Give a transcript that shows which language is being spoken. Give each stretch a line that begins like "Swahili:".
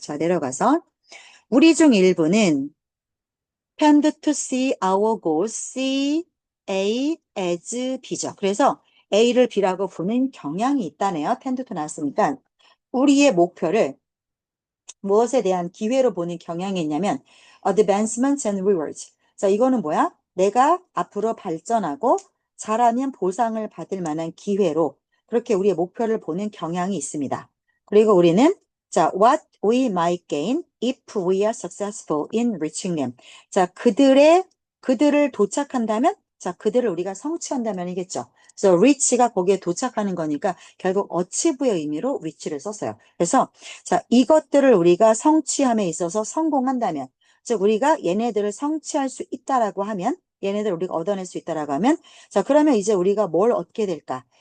Korean: 자, 내려가서 우리 중 일부는
English: tend to see our goals, see A as B죠.
Korean: 그래서 A를 B라고 보는 경향이 있다네요. tend to 나왔으니까 우리의 목표를 무엇에 대한 기회로 보는 경향이 있냐면
English: advancement and rewards.
Korean: 자, 이거는 뭐야? 내가 앞으로 발전하고 잘하면 보상을 받을 만한 기회로 그렇게 우리의 목표를 보는 경향이 있습니다.
English: 그리고 우리는 자, what we might gain if we are successful in reaching them.
Korean: 자, 그들을 도착한다면 자, 그들을 우리가 성취한다면이겠죠. 그래서 reach가 거기에 도착하는 거니까 결국 achieve의 의미로 reach를 썼어요. 그래서 자, 이것들을 우리가 성취함에 있어서 성공한다면, 즉, 우리가 얘네들을 성취할 수 있다라고 하면, 얘네들 우리가 얻어낼 수 있다라고 하면, 자, 그러면 이제 우리가 뭘 얻게 될까?